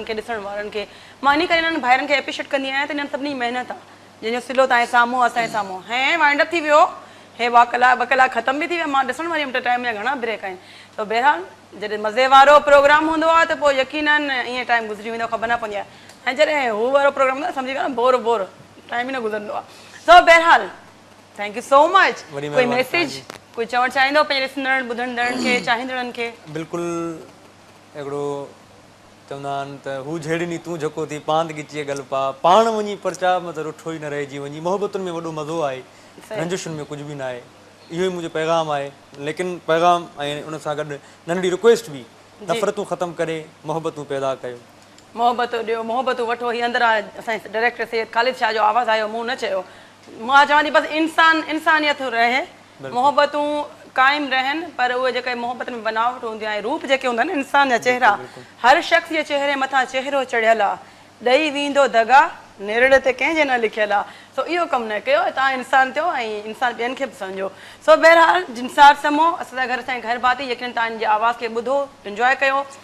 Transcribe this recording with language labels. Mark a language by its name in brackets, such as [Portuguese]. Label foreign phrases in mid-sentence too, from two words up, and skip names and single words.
[Sindhi] खे ॾिसण वारनि खे मां इन करे इन्हनि भाइरनि खे एप्रिशिएट कंदी आहियां त इन्हनि सभिनी महिनत आहे जंहिंजो सिलो तव्हांजे साम्हूं असांजे साम्हूं हे [English] wind up [Sindhi] थी वियो हे ॿ कलाक ख़तम बि थी विया मां ॾिसण वारी हुअमि त टाइम जा घणा ब्रेक आहिनि त बहरहाल जॾहिं मज़े वारो प्रोग्राम हूंदो आहे त पोइ यकीनन ईअं टाइम गुज़री वेंदो ख़बर न पवंदी आहे ऐं जॾहिं हू वारो प्रोग्राम हूंदो आहे सम्झी करे [English] bore time [Sindhi] ई न गुज़रंदो आहे सो बहरहाल [English] thank you so much [Sindhi] कोई मैसेज कोई चवणु चाहींदो पंहिंजे ॾिसंदड़ ॿुधंदड़नि खे चाहींदड़नि खे बिल्कुलु हिकिड़ो चवंदा आहिनि त हू जहिड़ी तूं जेको थी पांद गिची गल पा पाण वञी परचा मतिलबु रुठो ई न रहिजी वञी मोहबतुनि में वॾो मज़ो आहे रंजिशुनि में कुझु बि न आहे इहो ई मुंहिंजो पैगाम आहे लेकिन पैगाम ऐं उन सां गॾु नंढी रिक्वेस्ट बि नफ़रतूं ख़तमु करे मोहबतूं पैदा कयो मोहबतूं ॾियो मोहबतूं वठो हीअ अंदरि आहे असांजे डायरेक्टर सैयद ख़ालिद शाह जो आवाज़ु आयो मूं न चयो मां चवां थी बसि इंसानियत रहे मोहबतूं क़ाइमु रहनि पर उहे जेके मोहबत में बनावट हूंदी आहे रूप जेके हूंदा आहिनि इंसान जा चेहरा हर शख़्स जे चेहरे मथां चेहरो चढ़ियल आहे ॾेई वेंदो दगा निरड़ ते कंहिंजे न लिखियल आहे सो इहो कमु न कयो तव्हां इंसान थियो ऐं इंसान ॿियनि खे बि सम्झो सो बहरहाल जिनसार समो असांजा घर असांजे घर भाती यकीन तव्हांजे आवाज़ खे ॿुधो इंजॉय कयो